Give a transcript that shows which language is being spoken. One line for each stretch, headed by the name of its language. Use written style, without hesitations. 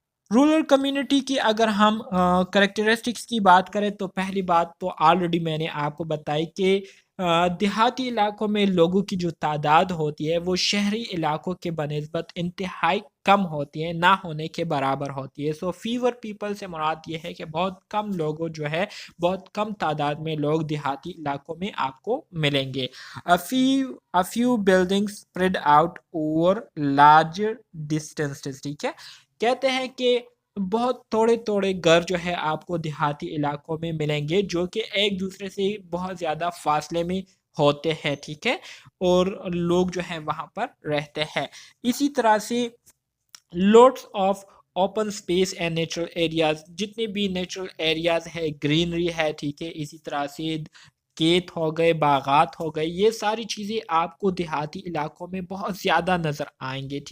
Hindi: Rural community की अगर हम करेक्टरिस्टिक्स की बात करें तो पहली बात तो ऑलरेडी मैंने आपको बताई कि देहाती इलाकों में लोगों की जो तादाद होती है वो शहरी इलाकों के बनिस्बत इंतहाई कम होती है, ना होने के बराबर होती है.
English: so fewer people
Hindi: से मुराद ये है कि बहुत कम लोगों जो है, बहुत कम तादाद में लोग देहाती इलाकों में आपको मिलेंगे.
English: a few buildings spread out over larger distances.
Hindi: ठीक है, कहते हैं कि बहुत थोड़े थोड़े घर जो है आपको देहाती इलाकों में मिलेंगे जो कि एक दूसरे से बहुत ज़्यादा फासले में होते हैं, ठीक है, और लोग जो है वहाँ पर रहते हैं. इसी तरह से
English: lots of open space and natural areas,
Hindi: जितने भी नेचुरल एरियाज है, ग्रीनरी है, ठीक है, इसी तरह से खेत हो गए, बागात हो गए, ये सारी चीज़ें आपको देहाती इलाकों में बहुत ज़्यादा नज़र आएंगे.